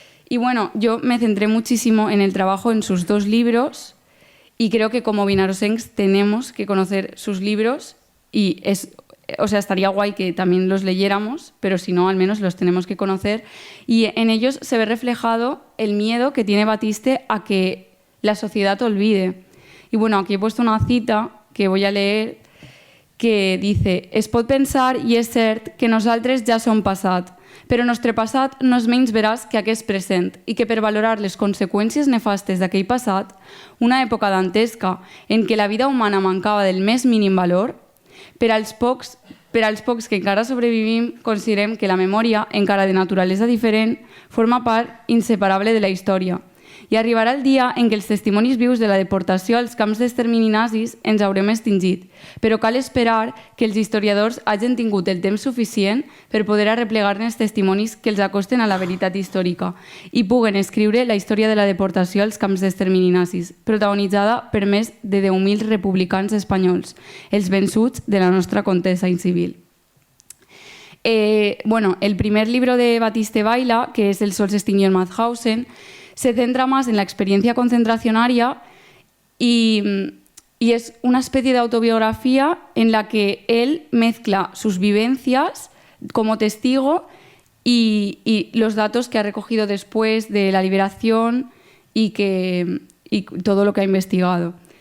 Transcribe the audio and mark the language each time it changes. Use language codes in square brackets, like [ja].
[es] Y bueno, yo me centré muchísimo en el trabajo en sus 2 libros y creo que como Vinarosencs tenemos que conocer sus libros y estaría guay que también los leyéramos, pero si no, al menos los tenemos que conocer. Y en ellos se ve reflejado el miedo que tiene Batiste a que la sociedad olvide. Y bueno, aquí he puesto una cita que voy a leer que dice: [ca] «Es pot pensar, i és cert, que nosaltres ja som passat, però nostre passat no és menys veraç que aquest present i que per valorar les conseqüències nefastes d'aquell passat, una època dantesca en què la vida humana mancava del més mínim valor, per als pocs que encara sobrevivim, considerem que la memòria, encara de naturalesa diferent, forma part inseparable de la història. I arribarà el dia en què els testimonis vius de la deportació als camps d'extermini nazis ens haurem extingit, però cal esperar que els historiadors hagin tingut el temps suficient per poder arreplegar-ne els testimonis que els acosten a la veritat històrica i puguen escriure la història de la deportació als camps d'extermini nazis, protagonitzada per més de 10.000 republicans espanyols, els vençuts de la nostra contesa incivil». [es] El primer libro de Batiste Baila, que es El sol se extinguió en Mauthausen, se centra más en la experiencia concentracionaria y es una especie de autobiografía en la que él mezcla sus vivencias como testigo y los datos que ha recogido después de la liberación y todo lo que ha investigado.